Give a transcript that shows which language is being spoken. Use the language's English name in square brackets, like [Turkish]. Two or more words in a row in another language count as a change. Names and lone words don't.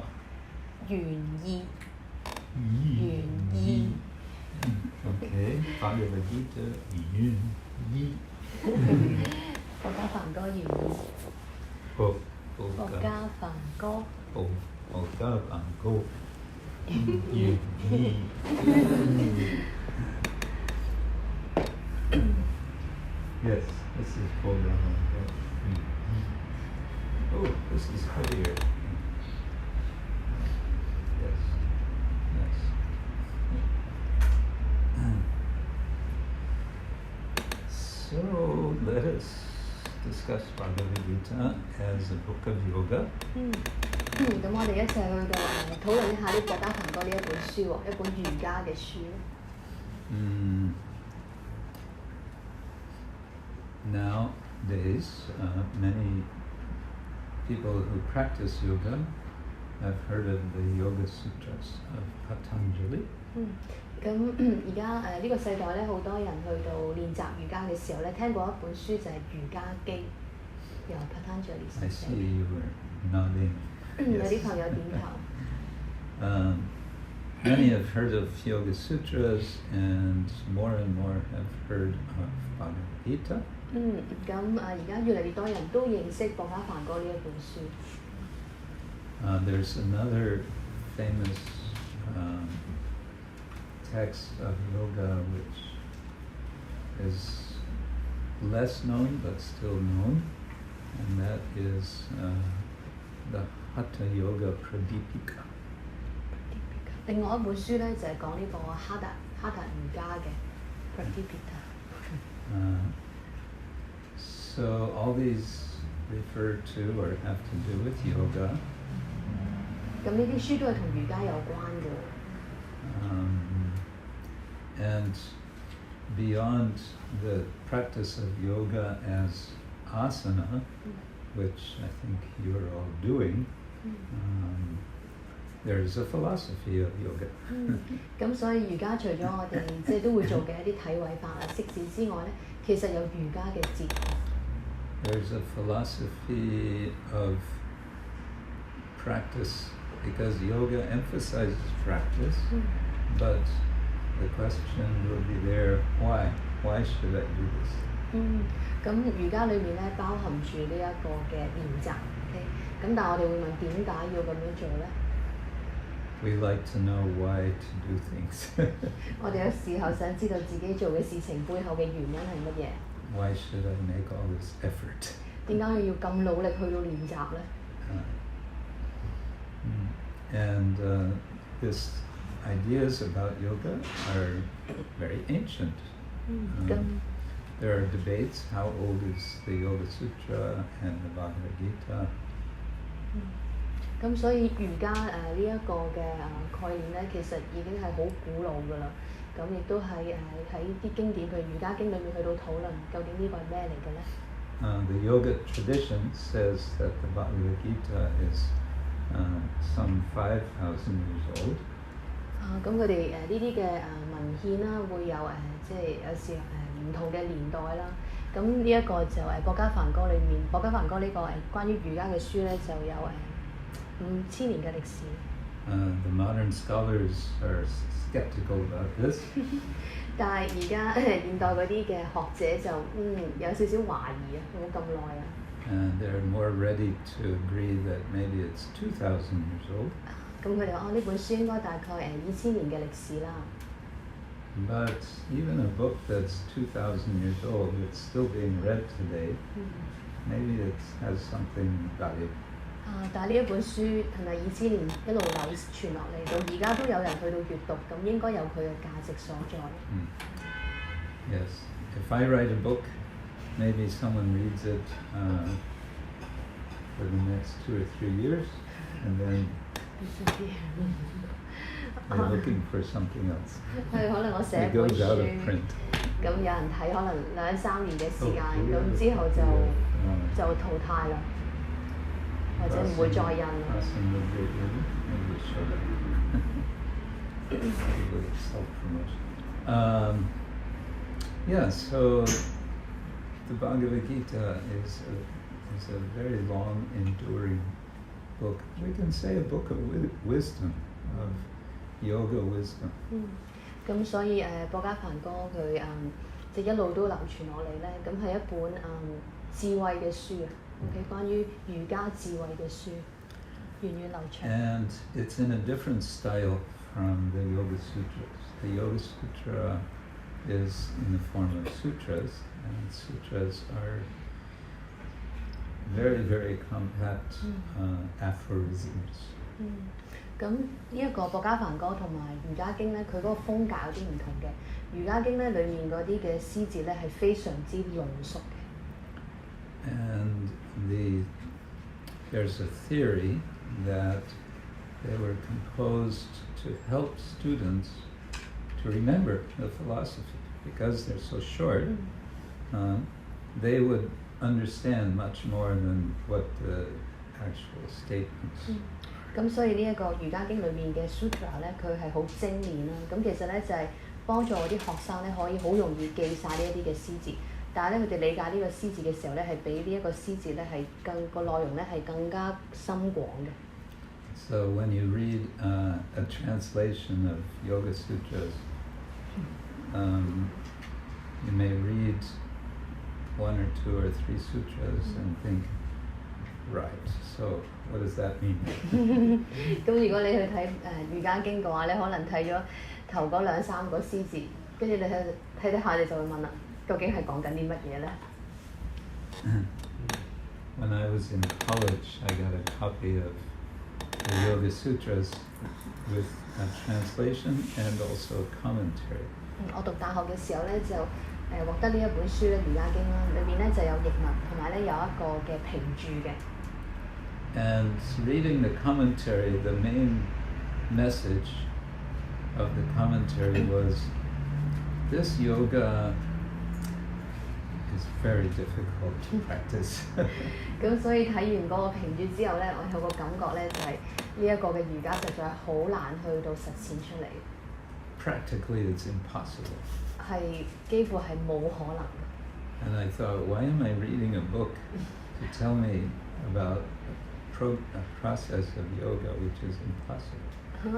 [Cantonese] 原意 [English] Okay, Bhagavad Gita 原意 [Cantonese] 博伽梵歌原意博伽梵歌 [English] 原意 Yes, this is Borga梵歌 Oh, this is heavier. Yes. So let us discuss Bhagavad Gita as a book of yoga. [Cantonese] 咁我哋一齊去到討論一下呢《博伽梵歌》呢一本書喎，一本瑜伽嘅書。 [English] Nowadays, many people who practice yoga have heard of the Yoga Sutras of Patanjali. [Cantonese] 咁而家呢個世代咧，好多人去到練習瑜伽嘅時候咧，聽過一本書就係瑜伽經，由 Patanjali 所 [English] I [Cantonese] 寫。 [English] see you were nodding. [Cantonese] 有啲朋友點頭。 [English] Many have heard of Yoga Sutras, and more have heard of Bhagavad Gita. [Cantonese] 咁而家越嚟越多人都認識《博伽梵歌》呢一本書。 [English] There's another famous text of yoga which is less known but still known, and that is the Hatha Yoga Pradipika. [Cantonese] 另外一本書咧就係講呢個哈達瑜伽嘅 Pradipika。 [English] So all these refer to or have to do with yoga. [Cantonese] 咁呢啲書都係同瑜伽有關嘅。 [English] And beyond the practice of yoga as asana, which I think you're all doing, there's a philosophy of yoga. [Cantonese] 咁所以瑜伽除咗我哋即係都會做嘅一啲體位法啊、息止之外咧，其實有瑜伽嘅哲學。 [English] There's a philosophy of practice because yoga emphasizes practice, but the question will be there, why? Why should I do this? [Cantonese] 咁瑜伽裏面咧包含住呢一個嘅練習 ，OK？咁但係我哋會問點解要咁樣做咧？ [English] We like to know why to do things. [Cantonese] 我哋有時候想知道自己做嘅事情背後嘅原因係乜嘢？ [English] Why should I make all this effort? [Cantonese] 點解我要咁努力去到練習咧？ [English] And these ideas about yoga are very ancient. There are debates, how old is the Yoga Sutra and the Bhagavad Gita? [Cantonese] 咁所以瑜伽呢一個嘅概念咧，其實已經係好古老㗎啦。咁亦都係喺啲經典，譬如瑜伽經裏面去到討論，究竟呢個係咩嚟嘅咧？ [English] The yoga tradition says that the Bhagavad Gita is some 5,000 years old. [Cantonese] 咁佢哋呢啲嘅文獻啦，會有即係有時唔同嘅年代啦。咁呢一個就博伽梵歌裏面，博伽梵歌呢個關於瑜伽嘅書咧，就有5000年嘅歷史。 [English] The modern scholars are skeptical about this. [Cantonese] 但係而家現代嗰啲嘅學者就有少少懷疑啊，有冇咁耐啊？ [English] And they're more ready to agree that maybe it's 2,000 years old. [Cantonese] 咁佢哋話呢本書應該大概2000年嘅歷史啦。 [English] But even a book that's 2,000 years old, it's still being read today. Maybe it has something valuable. [Cantonese] 但係呢一本書係咪2000年一路流傳落嚟，到而家都有人去到閱讀，咁應該有佢嘅價值所在。 [English] Yes. If I write a book, maybe someone reads it for the next 2 or 3 years, and then They're looking for something else. [Cantonese] 係可能我寫 [English] It [Cantonese] 本 [English] goes out of [Cantonese] 書， [English] print. [Cantonese] 咁有人睇可能2-3年嘅時間，咁之後就淘汰啦，或者唔會再印啦。 [English] Maybe show that. A little self-promotion. Yeah, so the Bhagavad Gita is a very long, enduring book. We can say a book of wisdom, of yoga wisdom. [Cantonese] 咁所以博伽梵歌佢即一路都流傳落嚟咧，咁係一本智慧嘅書啊。OK， 關於瑜伽智慧嘅書，源遠流長。 [English] And it's in a different style from the Yoga Sutras. The Yoga Sutra is in the form of sutras, and sutras are very, very compact aphorisms. [Cantonese] 咁呢一個博伽梵歌同埋瑜伽經咧，佢嗰個風格有啲唔同嘅。瑜伽經咧，裡面嗰啲嘅詩節咧係非常之濃縮嘅。 [English] And there's a theory that they were composed to help students to remember the philosophy because they're so short. They would understand much more than what the actual statements. [Cantonese] 咁所以呢一個瑜伽經裏面嘅 sutra 咧，佢係好精煉啦。咁其實咧就係幫助我啲學生咧可以好容易記晒呢一啲嘅詩節，但係咧佢哋理解呢個詩節嘅時候咧係比呢一個詩節咧係個內容咧係更加深廣嘅。 [English] So when you read a translation of Yoga Sutras, you may read 1 or 2 or 3 sutras and think, right, so what does that mean? [Cantonese] 咁如果你去睇瑜伽經嘅話咧，可能睇咗頭嗰2-3個詩字，跟住你睇下，你就會問啦，究竟係講緊啲乜嘢咧？ [English] When I was in college, I got a copy of the Yoga Sutras with a translation and also commentary. [Cantonese] 我讀大學嘅時候咧，就獲得呢一本書咧《瑜伽經》啦，裏面咧就有譯文，同埋咧有一個嘅評註嘅。 [English] And reading the commentary, the main message of the commentary was this yoga is very difficult to practice. [Cantonese] 咁所以睇完嗰個評註之後咧，我有個感覺咧，就係呢一個嘅瑜伽實在係好難去到實踐出嚟。 [English] Practically, it's impossible. [Cantonese] 係幾乎係冇可能。 [English] And I thought, why am I reading a book to tell me about a process of yoga which is impossible?